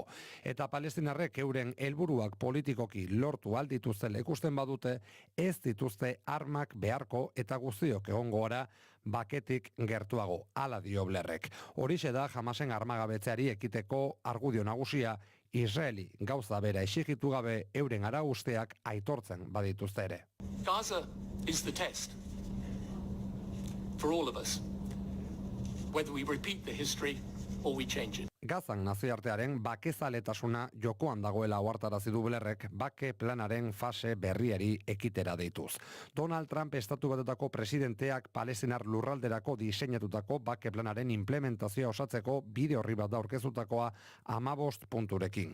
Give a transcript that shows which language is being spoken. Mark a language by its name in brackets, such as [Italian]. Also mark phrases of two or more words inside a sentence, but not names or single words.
[Basque] Eta palestinarrek euren helburuak politikoki lortu aldituztela ikusten badute, ez dituzte armak beharko eta guztiok egongo gara baketik gertuago, hala dio Blairrek. Horixe da Hamasen armagabetzeari ekiteko argudio nagusia, Israeli gauza bera exigitu gabe euren arausteak aitortzen badituzte ere. [English] Gaza is the test for all of us, whether we repeat the history or we change it. [Basque] Gazan nazioartearen bakezaletasuna jokoan dagoela ohartarazi du Blairrek bake planaren fase berriari ekitera deituz. Donald Trump estatu batetako presidenteak palestinar lurralderako diseinatutako bake planaren implementazioa osatzeko bide horri bat da aurkeztutakoa 15 punturekin.